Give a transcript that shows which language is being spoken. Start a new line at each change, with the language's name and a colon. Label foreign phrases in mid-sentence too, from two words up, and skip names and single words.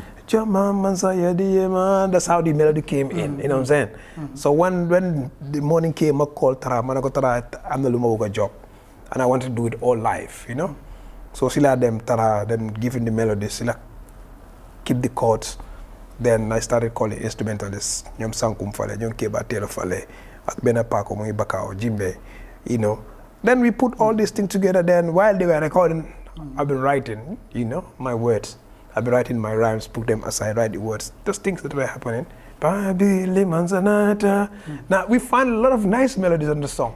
English: That's how the melody came in, you know what I'm saying? So when the morning came, I called Tara, I'm a job. And I wanted to do it all live, you know? So Sila them Tara, then giving the melody, Sila keep the chords. Then I started calling instrumentalists, Nyom Sankum Fale, Nyom Keba Telo Fale, Akbena Pako, Mui Bakao, Jimbe, you know? Then we put all these things together, then while they were recording, I've been writing, you know, my words. I've been writing my rhymes, put them aside, write the words. Those things that were happening. Now we find a lot of nice melodies on the song.